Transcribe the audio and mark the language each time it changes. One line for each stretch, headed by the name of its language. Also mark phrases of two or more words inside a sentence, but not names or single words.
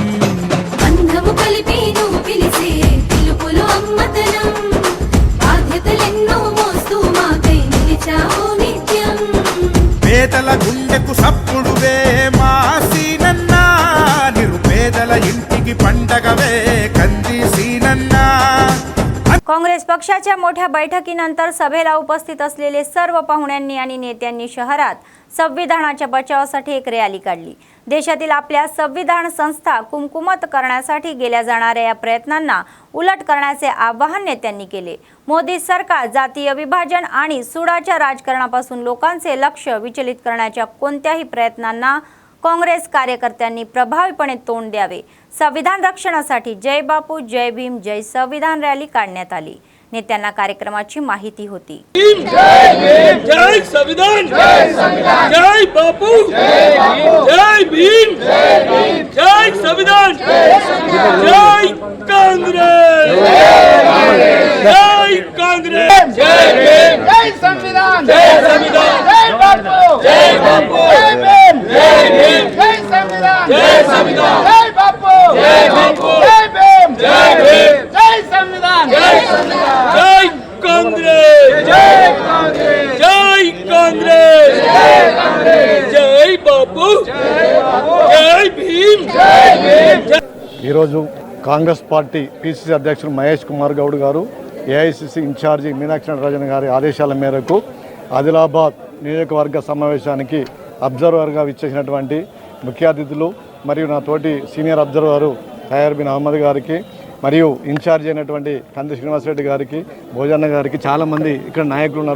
Telugu: బంధము కలిపి నువ్వు పిలిసే పిలుపులో అమ్మతనం బాధ్యతలెన్నో మోస్తూ మాకై నిలిచావు నిత్యం పేదల గుండెకు సప్పుడువే మా సీనన్న నిరుపేదల ఇంటికి పండగవే कंदी सीनन्ना।
Marathi: काँग्रेस पक्षाच्या मोठ्या बैठकीनंतर सभेला उपस्थित असलेले सर्व पाहुण्यांनी आणि नेत्यांनी शहरात संविधानाच्या बचावासाठी एक रॅली काढली। देशातील आपल्या संविधान संस्था कुमकुमत करण्यासाठी केल्या जाणाऱ्या या प्रयत्नांना उलट करण्याचे आवाहन नेत्यांनी केले। मोदी सरकार जातीय विभाजन आणि सुडाच्या राजकारणापासून लोकांचे लक्ष विचलित करण्याच्या कोणत्याही प्रयत्नांना काँग्रेस कार्यकर्त्यांनी प्रभावीपणे तोंड द्यावे। संविधान रक्षणासाठी जय बापू जय भीम जय संविधान रॅली काढण्यात आली। नेत्यांना कार्यक्रमाची माहिती होती। जय भीम जय संविधान जय बापू जय भीम जय संविधान जय कांग्रेस जय कांग्रेस जय भीम जय संविधान जय बापू जय भीम जय संविधान जय बापू जय भीम जय संविधान जय कांग्रेस जय कांग्रेस जय बापू जय भीम
Telugu: ఈరోజు కాంగ్రెస్ పార్టీ పిసిసి అధ్యక్షులు మహేష్ కుమార్ గౌడ్ గారు ఏఐసిసి ఇన్ఛార్జి మీనాక్షి నటరాజన్ గారి ఆదేశాల మేరకు ఆదిలాబాద్ నియోజకవర్గ సమావేశానికి అబ్జర్వర్గా విచ్చేసినటువంటి ముఖ్య అతిథులు మరియు నా తోటి సీనియర్ అబ్జర్వరు తయార్ బిన్ అహ్మద్ గారికి మరియు ఇన్ఛార్జ్ అయినటువంటి కంది శ్రీనివాసరెడ్డి గారికి భోజన్న గారికి చాలామంది ఇక్కడ నాయకులు ఉన్నారు।